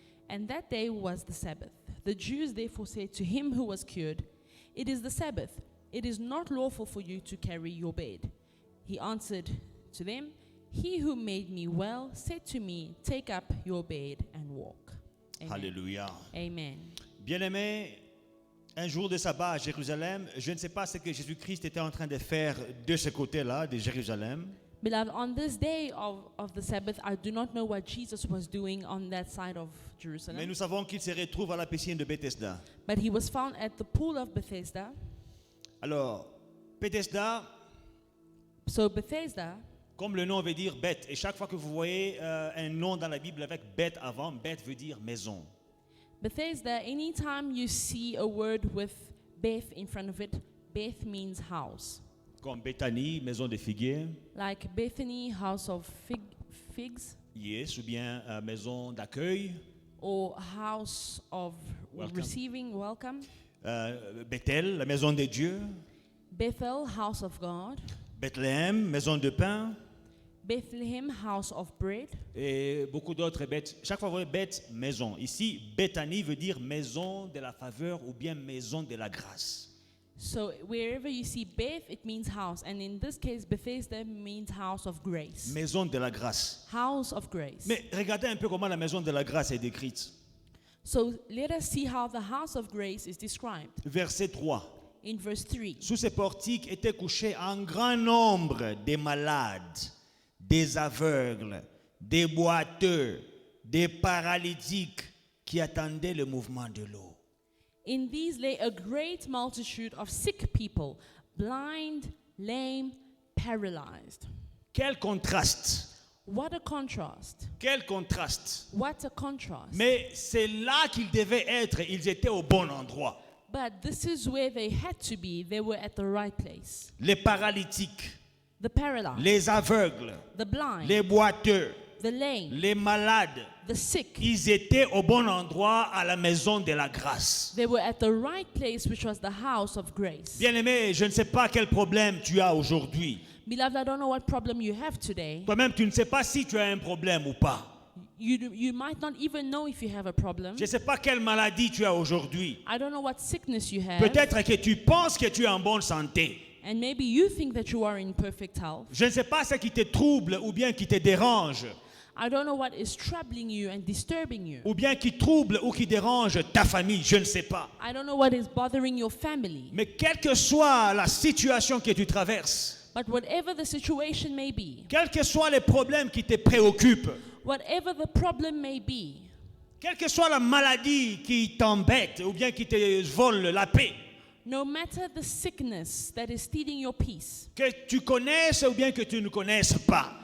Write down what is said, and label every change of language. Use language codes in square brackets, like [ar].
[en] And that day was the Sabbath. The Jews therefore said to him who was cured, "It is the Sabbath. It is not lawful for you to carry your bed." He answered to them, "He who made me well said to me, take up your bed and walk." Amen. Alléluia. Amen. [fr] Bien-aimés, un jour de sabbat à Jérusalem, je ne sais pas ce que Jésus-Christ était en train de faire de ce côté-là, de Jérusalem. [en] Beloved, on this day of the Sabbath, I do not know what Jesus was doing on that side of [fr] Mais [en] Jerusalem. [fr] nous savons qu'il se retrouve à la piscine de Bethesda. [en] But he was found at the pool of Bethesda. [fr] Alors, Bethesda, [en] So Bethesda, [fr] comme le nom veut dire bête, et chaque fois que vous voyez un nom dans la Bible avec bête avant, bête veut dire maison. [en] Bethesda, anytime you see a word with Beth in front of it, Beth means house. [fr] Comme Bethanie, maison de figuier. [en] Like Bethany, house of figs, [fr] Yes, ou bien maison d'accueil. [en] or house of Welcome. receiving, welcome. [fr] Bethel, la maison de Dieu. [en] Bethel, house of God. [fr] Bethléem, maison de pain. [en] Bethlehem, house of bread. [fr] Et beaucoup d'autres bêtes. Chaque fois, vous voyez bête, maison. Ici, Bethanie veut dire maison de la faveur ou bien maison de la grâce. [en] So wherever you see Beth, it means house. And in this case, Bethesda means house of grace. [fr] Maison de la grâce. [en] House of grace. [fr] Mais regardez un peu comment la maison de la grâce est décrite. [en] So let us see how the house of grace is described. [fr] Verset 3. [en] In verse 3. [fr] Sous ces portiques étaient couchés un grand nombre des malades, des aveugles, des boiteux, des paralytiques qui attendaient le mouvement de l'eau. [en] In these lay a great multitude of sick people, blind, lame, paralyzed. [fr] Quel contraste! [en] What a contrast. [fr] Quel contraste! [en] What a contrast. [fr] Mais c'est là qu'ils devaient être, ils étaient au bon endroit. [en] But this is where they had to be. They were at the right place. [fr] Les paralytiques, [en] The paralyzed, [fr] les aveugles, [en] the blind, [fr] les boiteux, [en] the lame, [fr] les malades, [en] the sick. [fr] ils étaient au bon endroit à la maison de la grâce. [en] They were at the right place, which was the house of grace. [fr] Bien-aimé, je ne sais pas quel problème tu as aujourd'hui. [en] Beloved, I don't know what problem you have today. [fr] Toi-même, tu ne sais pas si tu as un problème ou pas. [en] You might not even know if you have a problem. [fr] Je ne sais pas quelle maladie tu as aujourd'hui. [en] I don't know what sickness you have. [fr] Peut-être que tu penses que tu es en bonne santé. [en] And maybe you think that you are in perfect health. [fr] Je ne sais pas ce qui te trouble ou bien qui te dérange. [en] I don't know what is troubling you and disturbing you. [fr] Ou bien qui trouble ou qui dérange ta famille. Je ne sais pas. [en] I don't know what is bothering your family. [fr] Mais quelle que soit la situation que tu traverses, [en] But whatever the situation may be, [fr] quels que soient les problèmes qui te préoccupent, [en] whatever the problem may be, [fr] quelle que soit la maladie qui t'embête ou bien qui te vole la paix, [en] no matter the sickness that is stealing your peace, [fr] que tu connaisses ou bien que tu ne connaisses pas,